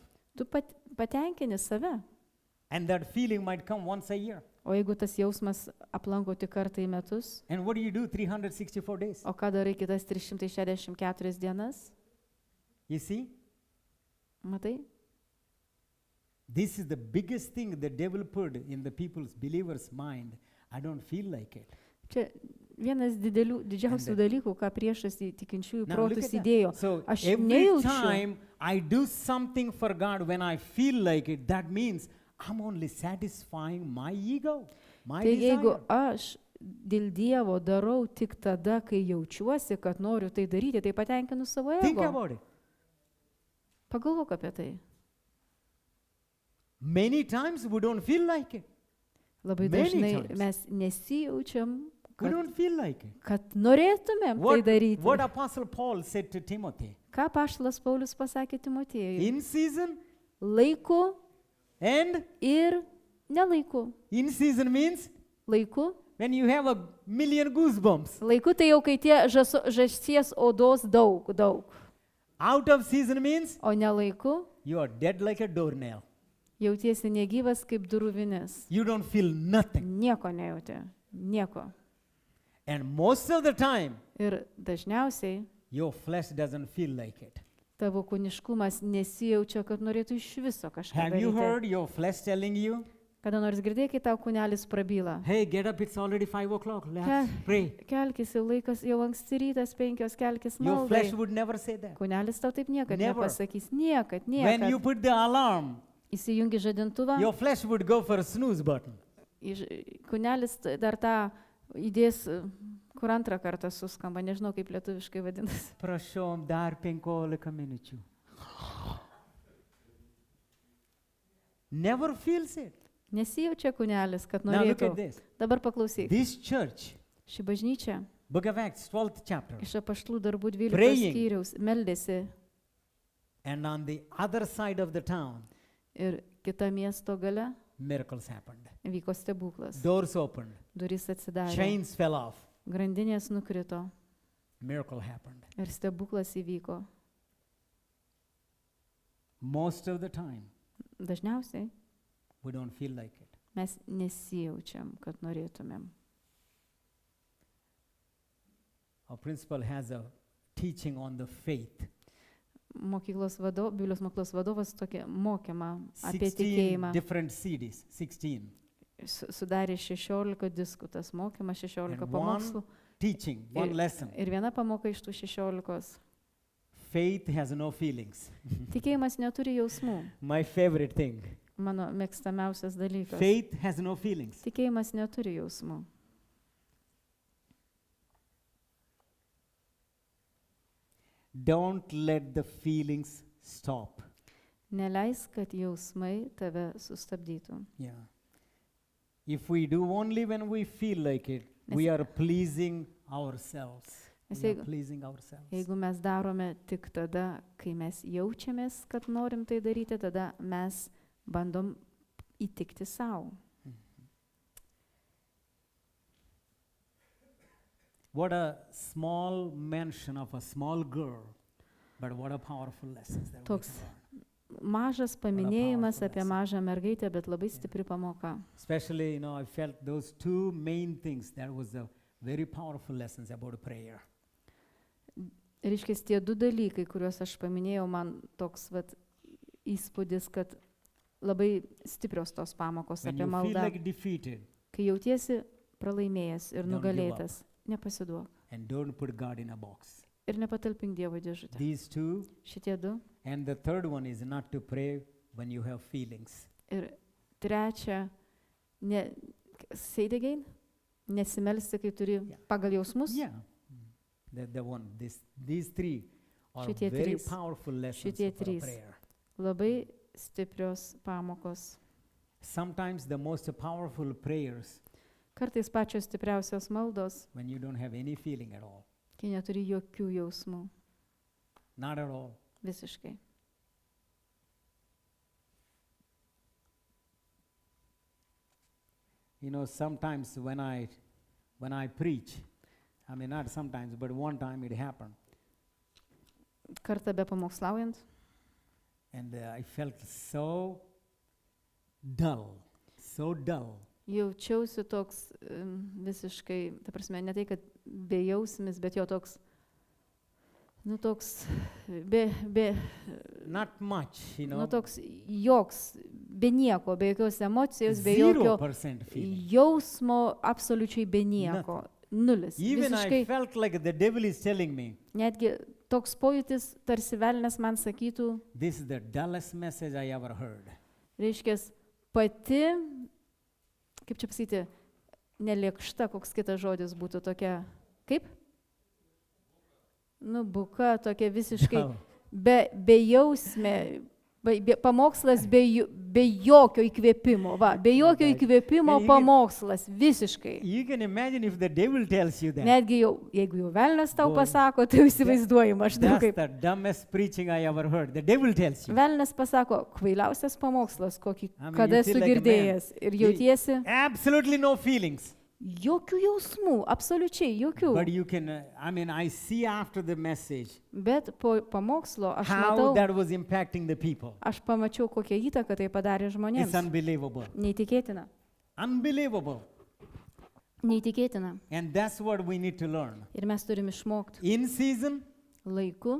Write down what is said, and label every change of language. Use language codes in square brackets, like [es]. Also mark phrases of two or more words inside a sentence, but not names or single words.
[lt] Tu patenkini save. [en] And that feeling might come once a year. [lt] O jeigu tas jausmas aplanko tik kartą į metus, [en] And what do you do 364 days? [lt] o ką darai kitas 364 dienas? [en] You see? [lt] Matai? [en] This is the biggest thing the devil put in the people's believers' mind. I don't feel like it. [lt] Čia vienas didžiausių dalykų, ką priešas į tikinčiųjų [en] Now look [lt] protus [en] at that. [lt] įdėjo. [en] So [lt] Aš [en] every [lt] nejaučiu. [en] time I do something for God when I feel like it, that means I'm only satisfying my ego, my [lt] Tai jeigu [en] desire. [lt] aš dėl Dievo darau tik tada, kai jaučiuosi, kad noriu tai daryti, tai patenkinu savo [en] Think [lt] ego. [en] about it. [lt] Pagalvok apie tai. [en] Many times we don't feel like it. [lt] Labai [en] Many [lt] dažnai [en] times. [lt] mes nesijaučiam, [en] We don't feel like it. [lt] kad norėtumėm tai daryti. [en] What Apostle Paul said to Timothy? [lt] Ką apaštalas Paulius pasakė Timotiejui? [en] In season [lt] Laiku [en] and [lt] ir nelaiku. [en] in season means [lt] Laiku. [en] when you have a million goosebumps. [lt] Laiku tai jau kai tie žąsies odos daug. [en] Out of season means [lt] O nelaiku [en] you are dead like a doornail. [lt] jautiesi negyvas kaip durvinis. [en] You don't feel nothing. [lt] Nieko nejauti. Nieko. [en] And most of the time, [lt] Ir dažniausiai [en] your flesh doesn't feel like it. [lt] tavo kūniškumas nesijaučia, kad norėtų iš viso kažką [en] Have you [lt] daryti. [en] heard your flesh telling you, [lt] Kada nors girdėjai, kai tau kūnelis prabyla. [en] hey, get up, it's already 5 o'clock, let's [lt] Ke- [en] pray. [lt] Kelkis, jau laikas, jau anksti rytas 5, kelkis [en] Your [lt] maldai. [en] flesh would never say that. [lt] Kūnelis tau taip niekad [en] Never. [lt] nepasakys. Niekad. [en] When you put the alarm, [lt] Įsijungi žadintuvą, [en] your flesh would go for a snooze button. [lt] kūnelis dar tą įdės, kur antrą kartą suskamba, nežinau kaip lietuviškai vadinasi. Prašom dar 15 minučių. [en] Never feels it. [lt] Nesijaučia kūnelis, kad [en] Now look [lt] norėtų. [en] at this. [lt] Dabar paklausyk. [en] This church, [lt] Ši bažnyčia [en] Book of Acts, 12th chapter, [lt] iš apaštalų darbų 12 [en] Praying. [lt] skyriaus meldėsi [en] and on the other side of the town, [lt] ir kita miesto gale [en] miracles happened. [lt] vyko stebuklas. [en] Doors opened, [lt] Durys atsidarė, [en] chains fell off, [lt] grandinės nukrito [en] miracle happened. [lt] ir stebuklas įvyko. [en] Most of the time, [lt] Dažniausiai [en] we don't feel like it. [lt] mes nesijaučiam, kad norėtumėm. [en] Our principal has a teaching on the faith. [lt] Biblijos mokyklos vadovas tokį mokymą apie [en] 16 [lt] tikėjimą. [en] different CDs, 16. [lt] Sudarė 16 diskutas, mokymas 16 [en] And [lt] pamokslų. [en] one teaching, one lesson. [lt] Ir viena pamoka iš tų 16. [en] Faith has no feelings. [lt] Tikėjimas neturi jausmų. [en] My favorite thing. [lt] Mano mėgstamiausias dalykas. [en] Faith has no feelings. [lt] Tikėjimas neturi jausmų. [en] Don't let the feelings stop. [lt] Neleisk, kad jausmai tave sustabdytų. [en] Yeah. If we do only when we feel like it, we are pleasing ourselves. [lt] Nes [en] We are [lt] jeigu- [en] pleasing ourselves. [lt] Jeigu mes darome tik tada, kai mes jaučiamės, kad norim tai daryti, tada mes bandom įtikti savo. [en] What a small mention of a small girl, but what a powerful lesson that we [lt] Toks [en] can learn. [lt] Mažas paminėjimas [en] powerful [lt] apie [en] lesson. [lt] mažą mergaitę, bet labai stipri pamoka. [en] Especially, I felt those two main things. That was the very powerful lessons about prayer. [lt] Reiškia, tie du dalykai, kuriuos aš paminėjau, man toks įspūdis, kad labai stiprios tos pamokos [en] When [lt] apie [en] you feel [lt] maldą. [en] like defeated, [lt] Kai jautiesi pralaimėjęs ir [en] Don't give [lt] nugalėtas, nepasiduok. [en] and don't put God in a box. [lt] Ir nepatalpink Dievo dėžutę. [en] These two, [lt] Šitie du. [en] and the third one is not to pray when you have feelings. [lt] Ir trečia, [en] say it again, [lt] nesimelsti, kai turi [en] Yeah. [lt] pagal jausmus. [en] Yeah. The one, these three are [lt] Šitie [en] very [lt] trys. [en] powerful lessons [lt] Šitie [en] for a [lt] trys. [en] prayer. [lt] Labai stiprios pamokos. [en] Sometimes the most powerful prayers [lt] Kartais pačios stipriausios maldos, [en] when you don't have any feeling at all. [lt] kai neturi jokių jausmų. [en] Not at all. [lt] Visiškai. [en] You know, sometimes when I preach, I mean, not sometimes, but one time it happened. [lt] Kartą be pamokslaujant, [en] And I felt so dull. [lt] jaučiausi toks visiškai, ta prasme, ne tai, kad bejausmis, bet jo toks, toks, [en] Not much, you know. [lt] toks joks, be nieko, be jokios emocijos, be jokio [en] 0% feeling. [lt] jausmo, absoliučiai be nieko. Nulis. [en] Even I [lt] Visiškai, [en] felt like the devil is telling me, [lt] netgi toks pojūtis, tarsi velnės man sakytų, [en] this is the dullest message I ever heard. [lt] reiškia, pati, kaip čia pasakyti, nelėkšta, koks kitas žodis būtų tokia, kaip? Buka, tokia visiškai [en] Dull. [lt] bejausmė, pamokslas be jokio įkvėpimo, be jokio [en] Right. [lt] įkvėpimo [en] And you [lt] pamokslas, visiškai. [en] You can imagine if the devil tells you that. [lt] Netgi jau, jeigu jau velnės tau [en] Boy, [lt] pasako, tai jau įsivaizduoji maždaug [en] That's [lt] kaip. [en] the dumbest preaching I ever heard. The devil tells you. [lt] Velnės pasako, kvailiausias pamokslas, kokį [en] I mean, [lt] kada [en] you [lt] esu [en] feel like a man. [lt] girdėjęs. Ir jautiesi [en] Absolutely no feelings. [lt] jokių jausmų, absoliučiai jokių. [en] But you can, I see after the message [lt] Bet po pamokslo aš [en] how [lt] matau, [en] that was impacting the people. [lt] aš pamačiau, kokią įtaką tai padarė [en] It's [lt] žmonėms. [en] unbelievable. [lt] Neįtikėtina. [en] Unbelievable. [lt] Neįtikėtina. [en] And that's what we need to learn. [lt] Ir mes turim išmokti [en] In season [lt] laiku